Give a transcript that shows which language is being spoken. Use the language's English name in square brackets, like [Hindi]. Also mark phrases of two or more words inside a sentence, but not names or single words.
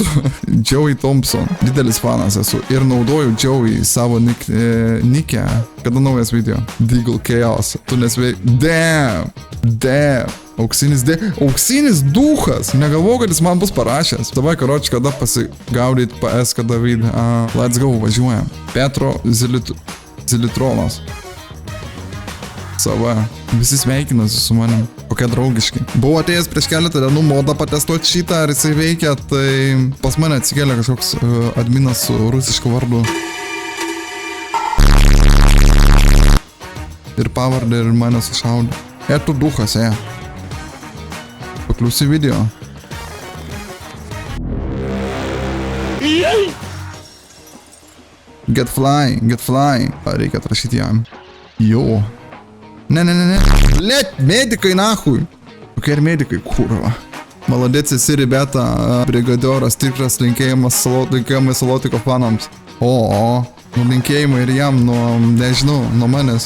[Lithuanian] Joey Thompson. Didelis fanas esu. Ir naudoju Joey savo nikę. Kada naujas video? Deagle Chaos. Tu nesveik. Damn. Auksinis duchas. Negalvojau, kad jis man bus parašęs. [Russian] Давай, короче, [Lithuanian] kada pasigaudyt PS, kada vid. [English] Let's go, [Lithuanian] važiuojam. Petro Zilitronas. Sava. Visi sveikinasi su manim. Kokie draugiški. Buvau atėjęs prieš keletą dienų modą patestuoti šitą, ar jisai veikia, tai pas mane atsikėlė kažkoks adminas su rusišku vardu. Ir pavardė ir mane sušaudė. Tu duchas, Pakliūsi video. [English] Get fly. [Lithuanian] Reikia atrašyti jam. Jo. Ne. Blet, medikai nahui. Kokie ir medikai, kurva. Молодец esi, ribeta, brigadioras, tikras linkėjimai Salotiko fanams. O, linkėjimai ir jam nežinau, nuo manęs.